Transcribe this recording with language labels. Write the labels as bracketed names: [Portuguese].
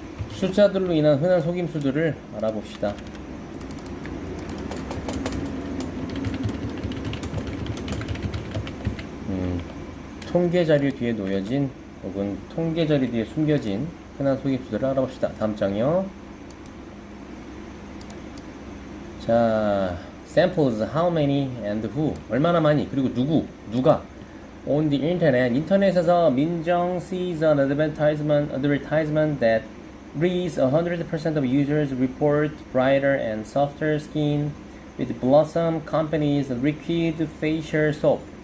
[Korean] 숫자들로 인한 흔한 속임수들을 알아봅시다. 통계 자료 뒤에 놓여진 혹은 통계 자료 뒤에 숨겨진 흔한 속임수들을 알아봅시다. 다음 장이요. [English] 자, samples, how many and who. [Korean] 얼마나 많이, 그리고 누가. [English] On the internet, [Korean] 인터넷에서 [English] 민정 sees an advertisement that reads 100% of users report brighter and softer skin with Blossom Company's liquid facial soap.